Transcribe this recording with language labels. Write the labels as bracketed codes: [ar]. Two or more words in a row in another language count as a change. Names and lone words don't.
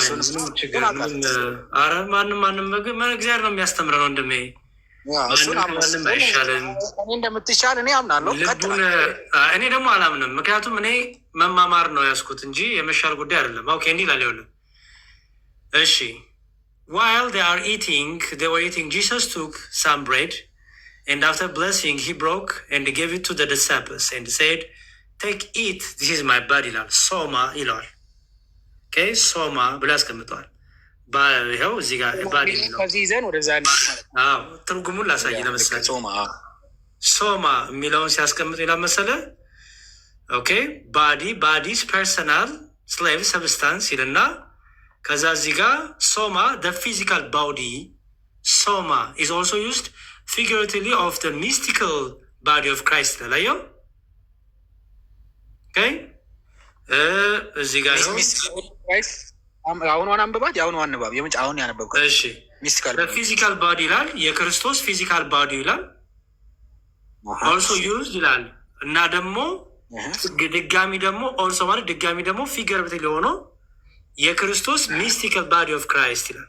[am] ኧረ ማንም እግዚአብሔር ነው የሚያስተምረን ወንድሜ። እንደምትሻል እኔ አምናለሁ። እኔ ደግሞ አላምንም። ምክንያቱም እኔ መማማር ነው ያዝኩት እንጂ የመሻል ጉዳይ አይደለም። ኦኬ እንዲህ ይላል። ይኸውልህ እሺ [en] while they were eating, Jesus took some bread and after blessing he broke and gave it to the disciples and said, take, eat, this is my body [am] ይላል። ሶማ ይለዋል። ኦኬ ሶማ ብሎ ያስቀምጠዋል። ይኸው እዚህ ጋር ባዲ ትርጉሙን ላሳይ። ለምሳሌ ሶማ የሚለውን ሲያስቀምጥ ይላል መሰለህ። ኦኬ [en] bodies personal slave substance [am] ይልና ከዛ እዚህ ጋር ሶማ [en] the physical body [am] ሶማ [en] is also used figuratively of the mystical body of Christ [am] ላየው። ኦኬ እዚህ ጋር አሁን አንብባት የአሁኑ አንባብ አሁን ያነበብኩት። እሺ [en] physical body [am] ይላል። የክርስቶስ [en] physical body [am] ይላል። [en] also used [am] ይላል እና ደግሞ ድጋሚ ደግሞ ኦልሶ ማለት ድጋሚ ደግሞ ፊገራቲቭ ሆኖ የክርስቶስ [en] mystical body of Christ [am] ይላል።